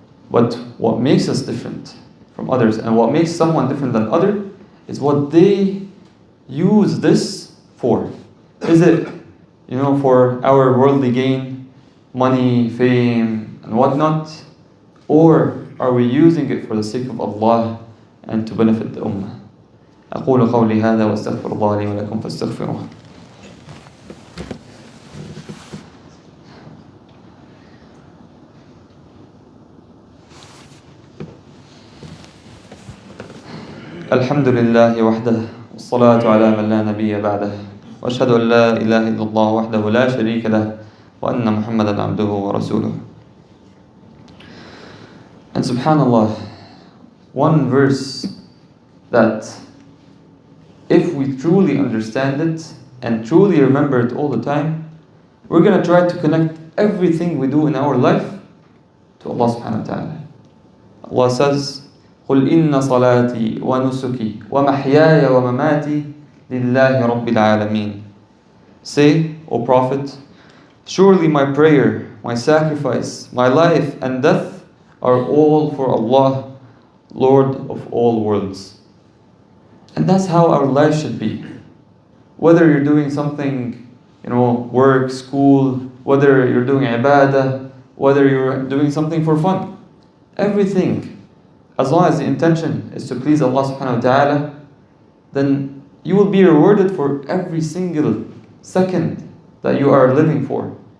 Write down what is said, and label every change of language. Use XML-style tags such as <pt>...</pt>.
<en>But what makes us different from others, and what makes someone different than other, is what they use this for. Is it, for our worldly gain, money, fame, and whatnot? Or are we using it for the sake of Allah and to benefit the ummah?</en> <ar>أقول قولي هذا واستغفر الله لي ولكم فاستغفروه. الحمد لله وحده والصلاة على من لا نبي بعده وأشهد أن لا إله إلا الله وحده لا شريك له وأن محمدا عبده ورسوله.</ar> <en>And subhanallah, one verse that if we truly understand it and truly remember it all the time, we're going to try to connect everything we do in our life to Allah subhanahu wa ta'ala. Allah says,</en> <ar>قل إن صلاتي ونسكي ومحياي ومماتي لله رب العالمين.</ar> <en>Say, O Prophet, surely my prayer, my sacrifice, my life and death are all for Allah, Lord of all worlds. And that's how our life should be. Whether you're doing something, work, school, whether you're doing ibadah, whether you're doing something for fun, everything, as long as the intention is to please Allah subhanahu wa ta'ala, then you will be rewarded for every single second that you are living for.</en>